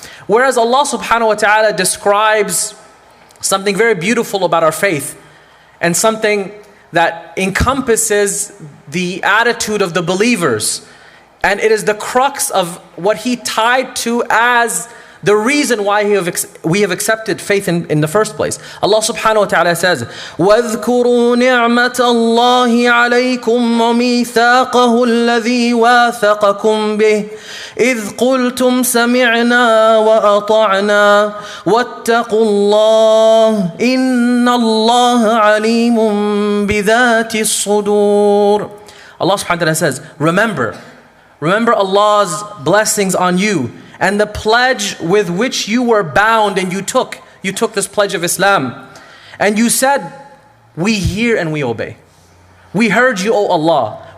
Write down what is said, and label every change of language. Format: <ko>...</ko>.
<en>Whereas Allah subhanahu wa ta'ala describes something very beautiful about our faith and something that encompasses the attitude of the believers. And it is the crux of what He tied to as the reason why we have accepted faith in the first place. Allah subhanahu wa ta'ala says,</en> <ar>وَاذْكُرُوا نِعْمَةَ اللَّهِ عَلَيْكُمْ وَمِيثَاقَهُ الَّذِي وَاثَقَكُمْ بِهِ إِذْ قُلْتُمْ سَمِعْنَا وَأَطَعْنَا وَاتَّقُوا اللَّهَ إِنَّ اللَّهَ عَلِيمٌ بِذَاتِ الصُّدُورِ.</ar> <en>Allah subhanahu wa ta'ala says, remember Allah's blessings on you and the pledge with which you were bound, and you took this pledge of Islam. And you said, we hear and we obey. We heard you, O Allah.</en>